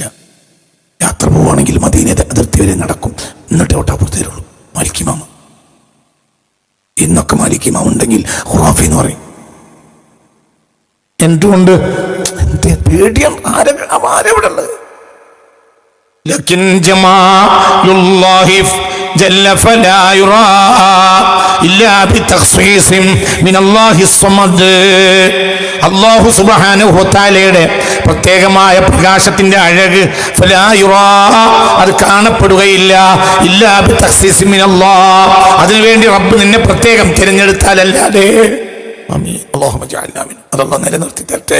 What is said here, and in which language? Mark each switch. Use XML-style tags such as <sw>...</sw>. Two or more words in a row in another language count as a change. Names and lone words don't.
<ml>യാത്ര പോവുകയാണെങ്കിൽ മദീനയുടെ അതിർത്തി വരെ നടക്കും, എന്നിട്ട് ഒട്ടാപ്പുറത്ത് തരുള്ളൂ. മാലിക്കിമാമ ഇന്നൊക്കെ മാലിക്കിമാമ ഉണ്ടെങ്കിൽ ഖുറാഫി എന്ന് പറയും. എന്തുകൊണ്ട്? എന്തേ പേടിയാണ്? ആരെവിടെ ഉള്ളത്?</ml> <ar>لكن جمال الله جل فلا يرى إلا بتخصيص من الله الصمد. الله سبحانه وتعالى</ar> <ml>പ്രത്യേകമായ പ്രകാശത്തിന്റെ അഴക്</ml> <ar>فلا يرى,</ar> <ml>അത് കാണപ്പെടുകയില്ല,</ml> <ar>إلا بتخصيص من الله,</ar> <ml>അതിനുവേണ്ടി റബ്ബ് നിന്നെ പ്രത്യേകം തിരഞ്ഞെടുത്താലല്ലാതെ.</ml> <ar>آمين. اللهم اجعلنا من.</ar> <ml>അല്ലാഹു നിലനിർത്തി തരട്ടെ.</ml>